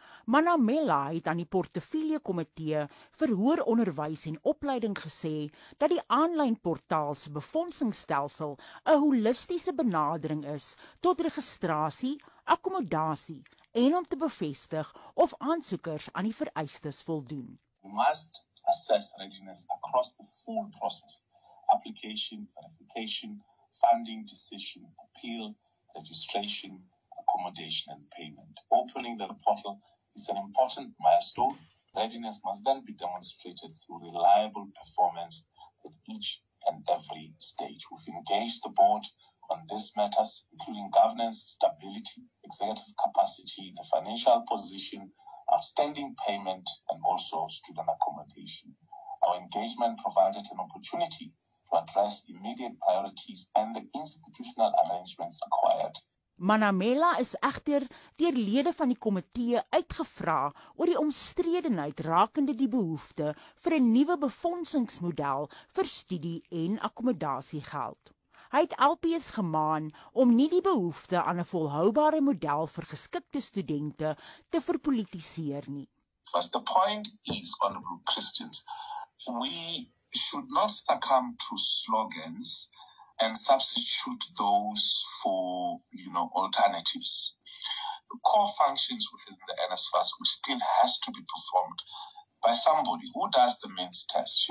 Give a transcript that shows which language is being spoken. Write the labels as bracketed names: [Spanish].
[Afrikaans] Manamela het aan die portefeuljekomitee vir Hoër Onderwys en Opleiding gesê dat die aanlynportaal se befondsingsstelsel 'n holistiese benadering is tot registrasie, akkommodasie en om te bevestig of aansoekers aan die vereistes voldoen. [English] Must assess readiness across the full process, application, verification, funding, decision, appeal, registration, accommodation and payment. Opening the portal is an important milestone. Readiness must then be demonstrated through reliable performance at each and every stage. We've engaged the board on these matters, including governance, stability, executive capacity, the financial position, outstanding payment and also student accommodation. Our engagement provided an opportunity to address immediate priorities and the institutional arrangements required. [Afrikaans] Manamela is egter deur lede van die komitee uitgevra oor die omstredenheid rakende die behoefte vir 'n nuwe befondsingsmodel vir studie en akkommodasie geld. Hy het LPs gemaan om nie die behoefte aan 'n volhoubare model vir geskikte studente te verpolitiseer nie. [English] As the point is, honourable Christians, we should not succumb to slogans and substitute those for, you know, alternatives. The core functions within the NSFAS will still has to be performed by somebody who does the means test.